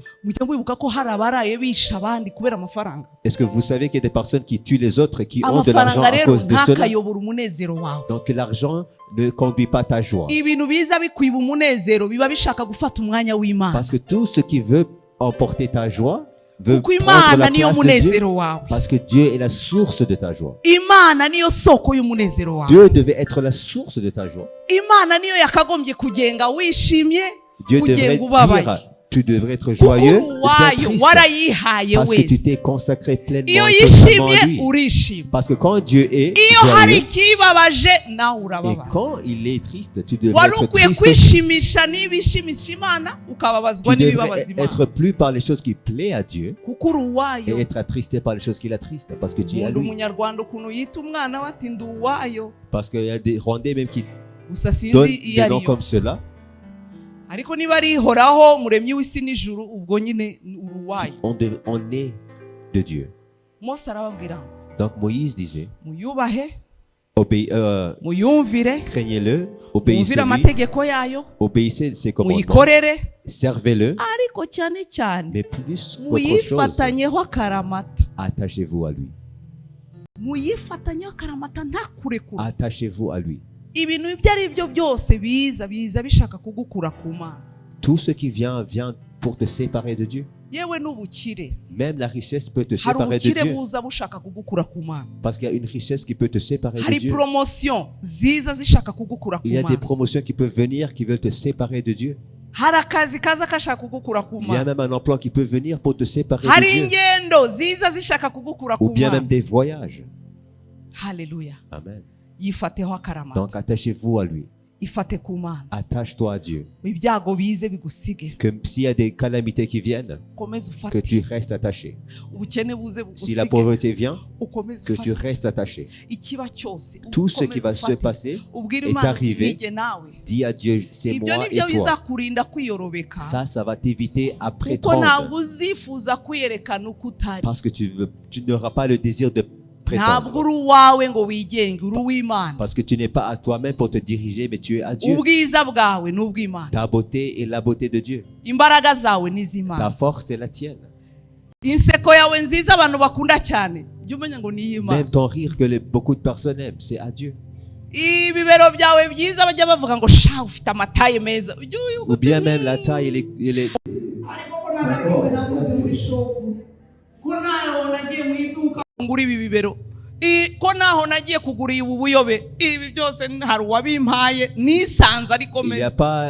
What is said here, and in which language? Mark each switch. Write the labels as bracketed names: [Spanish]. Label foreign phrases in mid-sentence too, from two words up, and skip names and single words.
[Kinyarwanda] mujya mwibuka ko hari abaraye bisha abandi kubera amafaranga. [French] Est-ce que vous savez qu'il y a des personnes qui tuent les autres et qui ont de l'argent [Kinyarwanda] amafaranga [French] à [Kinyarwanda] rero [French] cause de cela? [Kinyarwanda] ntakayobora umunezero wawe. [French] Donc l'argent ne conduit pas ta joie. [Kinyarwanda] ibintu biza bikwiba umunezero biba bishaka gufata umwanya w'Imana. [French] Parce que tout ce qui veut emporter ta joie veut [Kinyarwanda] kuko [French] prendre [Kinyarwanda] Imana [French] la [Kinyarwanda] niyo [French] place de Dieu. [Kinyarwanda] munezero wawe. [French] Parce que Dieu est la source de ta joie. [Kinyarwanda] Imana niyo soko y'umunezero wawe. [French] Dieu devait être la source de ta joie. [Kinyarwanda] Imana niyo yakagombye kugenga wishimye [French] Dieu devrait [Kinyarwanda] kugenga ubabaye. [French] dire, tu devrais être [Kinyarwanda] kuko [French] joyeux ou [Kinyarwanda] uri [French] bien [Kinyarwanda] uwayo [French] triste. [Kinyarwanda] warayihaye [French] Parce que tu [Kinyarwanda] wese. [French] t'es consacré pleinement [Kinyarwanda] iyo [French] et totalement à [Kinyarwanda] yishimye [French] lui. [Kinyarwanda] urishima. [French] Parce que quand Dieu est [Kinyarwanda] iyo hari [French] joyeux [Kinyarwanda] ikibabaje nawe [French] et [Kinyarwanda] urababara. [French] quand il est triste, tu devrais [Kinyarwanda] wari [French] être [Kinyarwanda] ukwiye [French] triste aussi. [Kinyarwanda] kwishimisha n'ibishimisha Imana ukababazwa [French] Tu devrais [Kinyarwanda] n'ibibabaza Imana. [French] être plu par les choses qui plaisent à Dieu [Kinyarwanda] kuko uri [French] et [Kinyarwanda] uwayo. [French] être attristé par les choses qui l'attristent parce que tu es à [Kinyarwanda] Nkunda [French] lui. [Kinyarwanda] umunyarwanda ukuntu yita umwana we ati ndi uwayo. [French] Parce qu'il y a des Rwandais même qui [Kinyarwanda] gusa sinzi [French] donnent [Kinyarwanda] iyo [French] des noms [Kinyarwanda] ariyo. [French] comme cela. [Kinyarwanda] ariko niba ari ihoraho muremyi w'isi n'ijuru ubwo nyine uri uwayo. [French] On est de Dieu. [Kinyarwanda] Mose arababwira [French] Donc Moïse disait, [Kinyarwanda] muyubahe [French] obéissez, [Kinyarwanda] muyumvire [French] craignez-le, [Kinyarwanda] mwumvire [French] obéissez-lui, [Kinyarwanda] amategeko yayo [French] obéissez ses commandements, [Kinyarwanda] muyikorere [French] servez-le, [Kinyarwanda] ariko cyane cyane [French] mais plus qu'autre chose, [Kinyarwanda] muyifatanyeho akaramata. [French] attachez-vous à lui. [Kinyarwanda] muyifatanyeho akaramata ntakurekura. [French] Attachez-vous à lui. [Kinyarwanda] ibintu ibyo ari byo byose biza bishaka kugukura ku Mana. [French] Tout ce qui vient pour te séparer de Dieu. [Kinyarwanda] yewe n'ubukire. [French] Même la richesse peut te [Kinyarwanda] hari [French] séparer de [Kinyarwanda] ubukire [French] Dieu. [Kinyarwanda] buza bushaka kugukura ku Mana. [French] Parce qu'il y a une richesse qui peut te séparer de [Kinyarwanda] hari [French] Dieu. [Kinyarwanda] promotion ziza zishaka kugukura ku [French] Il y a des [Kinyarwanda] Mana. [French] promotions qui peuvent venir qui veulent te séparer de Dieu. [Kinyarwanda] hari akazi kaza kashaka kugukura ku [French] Il y a [Kinyarwanda] Mana. [French] même un emploi qui peut venir pour te séparer [Kinyarwanda] hari [French] de Dieu. [Kinyarwanda] ingendo ziza zishaka kugukura [French] Ou [Kinyarwanda] ku [French] bien [Kinyarwanda] Mana. [French] même des voyages. [Kinyarwanda] Haleluya. Amen. yifateho akaramata. [French] Donc attachez-vous à lui. [Kinyarwanda] ifate ku Mana. [French] Attache-toi à Dieu. [Kinyarwanda] ibyago bize bigusige [French] Que s'il y a des calamités qui viennent, [Kinyarwanda] ukomeze [French] que [Kinyarwanda] ufate. [French] tu restes attaché. [Kinyarwanda] ubukene buze [French] Si la [Kinyarwanda] bugusige [French] pauvreté vient, [Kinyarwanda] ukomeze [French] que tu [Kinyarwanda] ufate. [French] restes attaché. [Kinyarwanda] ikiba cyose [French] Tout ce qui [Kinyarwanda] ukomeze [French] va se [Kinyarwanda] ufate. [French] passer [Kinyarwanda] ubwire [French] est [Kinyarwanda] Imana [French] arrivé. [Kinyarwanda] uti, "Nige nawe." [French] Dis à Dieu, c'est [Kinyarwanda] ibyo [French] moi et [Kinyarwanda] nibyo [French] toi. [Kinyarwanda] bizakurinda kwiyorobeka [French] Ça va t'éviter à [Kinyarwanda] kuko [French] prétendre. [Kinyarwanda] ntabwo uzifuza kwiyerekana uko utari. [French] Parce que tu n'auras pas le désir de [Kinyarwanda] ntabwo [French] prétendre. [Kinyarwanda] uri uwawe ngo wigenge uri uw'Imana. [French] Parce que tu n'es pas à toi-même pour te diriger, mais tu es à Dieu. [Kinyarwanda] ubwiza bwawe ni ubw'Imana. [French] Ta beauté est la beauté de Dieu. [Kinyarwanda] imbaraga zawe ni [French] Ta [Kinyarwanda] iz'Imana. [French] force est la tienne. [Kinyarwanda] inseko yawe nziza abantu bakunda cyane jya umenya ngo ni iy'Imana. [French] Même ton rire que beaucoup de personnes aiment, c'est à Dieu. [Kinyarwanda] ibibero byawe byiza bajya bavuga ngo sha ufite amataye meza. [French] Ou bien même la taille, [Kinyarwanda] ariko ko nagakiwe naguze muri shopu ko naho nagiye mu iduka ngura ibi bibero ko naho nagiye kugura ubu buyobe ibi byose hari uwabimpaye nisanze ariko meza.